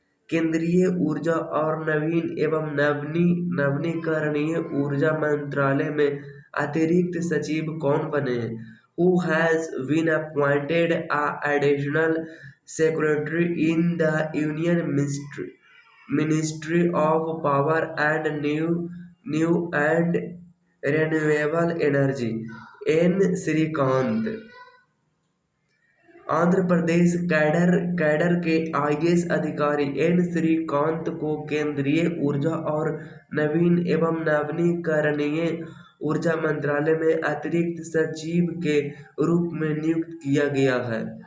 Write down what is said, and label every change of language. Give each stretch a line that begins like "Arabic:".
Hindi: केंद्रीय ऊर्जा और नवीन एवं नवीकरणीय ऊर्जा मंत्रालय में अतिरिक्त सचिव कौन बने हैं?
English: Who has been appointed as additional secretary in the Union Ministry of Power and New and Renewable Energy?
Hindi: N Shrikant. Andhra Pradesh cadre के आईएएस अधिकारी एन श्रीकांत को केंद्रीय ऊर्जा और नवीन एवं नवीकरणीय ऊर्जा मंत्रालय में अतिरिक्त सचिव के रूप में नियुक्त किया गया है।